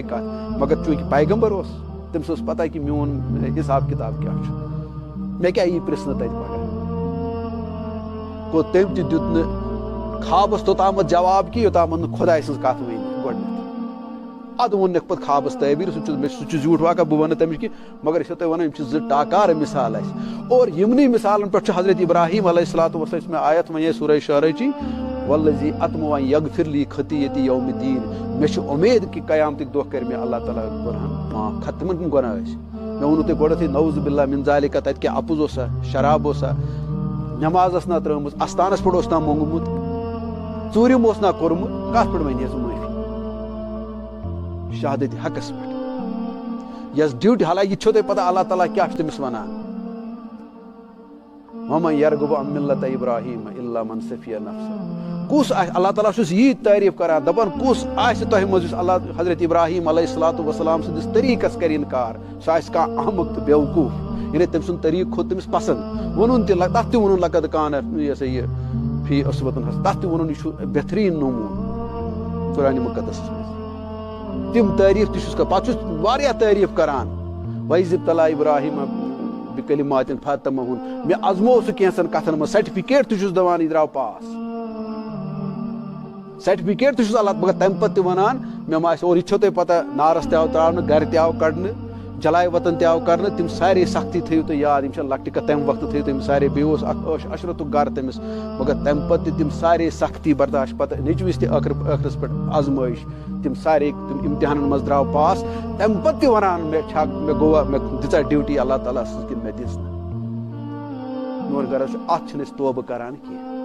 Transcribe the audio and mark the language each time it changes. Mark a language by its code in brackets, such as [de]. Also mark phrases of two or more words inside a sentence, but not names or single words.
[ks] کتھ مگر چوٗنکہِ پیغمبر اوس تٔمِس اوس پتہ کہِ میون حساب کِتاب کیاہ چھُ مےٚ کیاہ یی پرژھنہٕ تتہِ پگاہ گوٚو تٔمۍ تہِ دیُت نہٕ خوابس توٚتامتھ جواب کہِ یوٚتامتھ نہٕ خۄداے سٕنٛز کتھ ؤنۍ گۄڈنیٚتھ ادٕ ووٚننکھ پتہٕ خوابس تعبیٖر سُہ چھُ زیوٗٹھ واقعہ بہٕ ونہٕ تٔمِچ کہِ مگر أسۍ چھِ تۄہہِ ونان یِم چھِ زٕ ٹاکار مثال اسہِ اور یِمنٕے مثالن پٮ۪ٹھ چھُ حضرت ابراہیم [ar] علیہ الصلوۃ والسلام [ks] یُس مےٚ آیت ونے سورہ شعراہچی [ar] والذی اطمع ان یغفر لی خطیئتی یوم الدین [ks] مےٚ چھِ اُمید کہِ قیامتٕکۍ دۄہ کرِ مےٚ اللہ تعالیٰ گۄنہن معاف تِمن کٕم گۄناہ ٲسۍ مےٚ ووٚنوٕ تۄہہِ گۄڈنیٚتھٕے [ar] نعوذ باللہ من ذالِکَ [ks] تتہِ کیاہ اپُز اوسا شراب اوسا نٮ۪ماز ٲس نا ترٲومٕژ استانس پٮ۪ٹھ اوس نا موٚنگمُت ژوٗرِم اوس نا کوٚرمُت کتھ پٮ۪ٹھ ونہِ سُہ معٲفی شہادت حقس پٮ۪ٹھ یۄس ڈیوٹی حالانکہِ یہِ چھو تۄہہِ پتہ اللہ تعالیٰ کیاہ چھُ تٔمِس ونان [ar] ومن یرغب عن ملة ابراہیم الا من سفی نفسہ [ks] کُس آسہِ اللہ تعالیٰ چھُس یی تعریٖف کران دپان کُس آسہِ تۄہہِ منٛز یُس اللہ حضرت ابراہیم [ar] علیہ الصلوۃ والسلام [ks] سٕنٛدِس طریٖقس کرِ انکار سُہ آسہِ کانٛہہ احمق تہٕ بیوقوٗف یعنی تٔمۍ سُنٛد طریٖقہٕ کھوٚت تٔمِس پسنٛد ووٚنُن تہِ تتھ تہِ ووٚنُن [ar] لقد کان [ks] یہِ ہسا یہِ [ar] فی اسوۃ حسنہ [ks] تتھ تہِ ووٚنُن یہِ چھُ بہتریٖن نموٗنہٕ قرآنِ مُقدسس منٛز تِم تعریٖف تہِ چھُس کران پتہٕ چھُس واریاہ تعریٖف کران [ar] وَإِذِ ابْتَلَىٰ إِبْرَاهِيمَ بِكَلِمَاتٍ فَأَتَمَّهُنَّ [ks] مےٚ ازمو سُہ کینٛژن کتھن منٛز سرٹِفِکیٹ تہِ چھُس دِوان یہِ درٛاو [en] pass certificate [ks] تہ چھُس اللہ مگر تمہِ پتہٕ تہِ ونان مےٚ ما آسہِ اور یہِ چھو تۄہہِ پتہ نارس تہِ آو تراونہٕ گرِ تہِ آو کڑنہٕ جلاے وطن تہِ آو کرنہٕ تِم سارے سختی تھٲیِو تُہۍ یاد یِم چھِ لۄکٹہِ کتھ تمہِ وقتہٕ تھٲیِو تِم سارے بیٚیہِ اوس اکھ عشرتُک گرٕ تٔمِس مگر تمہِ پتہٕ تہِ تِم سارے سختی برداشت پتہٕ نیٚچوِس تہِ ٲخرس پٮ۪ٹھ آزمٲیش تِم سارے تِم امتحانن منٛز درٛاو پاس تمہِ پتہٕ تہِ ونان مےٚ گوٚوا مےٚ دِژا ڈیوٹی اللہ تعالیٰ سٕنٛز کِنہٕ مےٚ دِژ نہٕ میون غرض چھُ اتھ چھِنہٕ أسۍ توبہٕ کران کینٛہہ